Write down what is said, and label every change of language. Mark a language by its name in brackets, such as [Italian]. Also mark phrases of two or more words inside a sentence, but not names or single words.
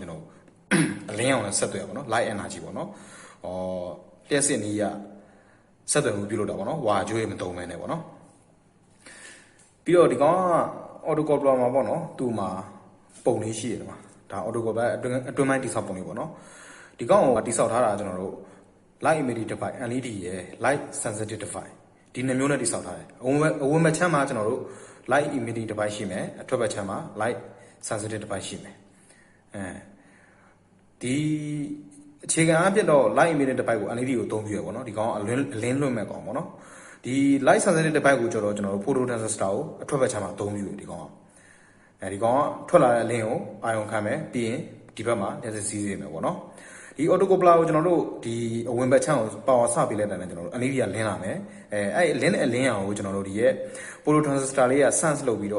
[Burmese] ကျွန်တော်အလင်းအောင်နဲ့ဆက်သွယ်ပါပေါ့နော် [English] light energy [Burmese] ပေါ့နော်လျှက်စစ်နည်းရဆက်သွယ်မှုပြုလုပ်တာပေါ့နော်ဝါကြွေးမတုံးမဲနဲ့ပေါ့နော်ပြီးတော့ဒီကောင်က Optocoupler မှာပေါ့နော်သူ့မှာပုံလေးရှိတယ်ဒီမှာဒါ Optocoupler အတွင်းပိုင်းတိဆောက်ပုံလေးပေါ့နော်ဒီကောင်ကိုတိဆောက်ထားတာကျွန်တော်တို့ [English] light emitting device LED [Burmese] ရယ် [English] light sensitive device [Burmese] ဒီနှစ်မျိုးနဲ့တိဆောက်ထားတယ်အဝင်ဘက်ချမ်းမှာကျွန်တော်တို့ [English] light emitting device [Burmese] ရှိမယ်အထွက်ဘက်ချမ်းမှာ [English] light sensitive device [Burmese] ရှိမယ် ဒီအခြေခံအဖြစ်တော့ [English] light emitting device [Burmese] ကို LED ကိုအသုံးပြုရပေါ့နော်ဒီကောင်ကအလင်းလွှင့်မဲ့ကောင်ပေါ့နော်ဒီ [English] light sensitive device [Burmese] ကိုကျွန်တော်တို့ [English] photo transistor [Burmese] ကိုအထွက်ဘက်ချမ်းမှာအသုံးပြုတယ်ဒီကောင်ကဒီကောင်ကထွက်လာတဲ့အလင်းကိုအာရုံခံမယ်ပြီးရင်ဒီဘက်မှာ လက်စစီးစေမယ်ပေါ့နော်ဒီ Optocoupler ကိုကျွန်တော်တို့ဒီအဝင်ဘက်ချမ်းကို power စပေးလိုက်တဲ့နဲ့ကျွန်တော်တို့ LED ကလင်းလာမယ်အဲ့လင်းတဲ့အလင်းအောင်ကိုကျွန်တော်တို့ဒီရဲ့ [English] photo transistor [Burmese] လေးက sense လုပ်ပြီးတော့